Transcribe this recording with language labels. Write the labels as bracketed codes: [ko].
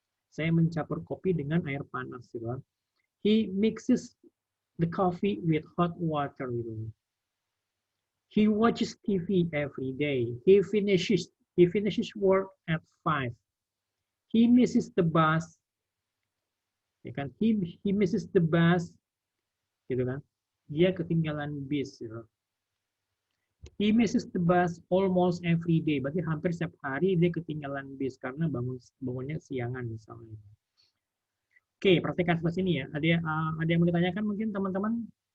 [id] Saya mencampur kopi dengan air panas gitu loh. [en] He mixes the coffee with hot water [id] gitu loh. [en] He watches TV every day. He finishes work at 5. He misses the bus. [id] Ya kan? [en] He misses the bus [id] gitu kan. Dia ketinggalan bis gitu. [en] He misses the bus almost every day. [id] Berarti hampir setiap hari dia ketinggalan bis karena bangunnya siangan misalnya. Oke, perhatikan sebelah sini ya. Ada yang mau ditanyakan mungkin teman-teman?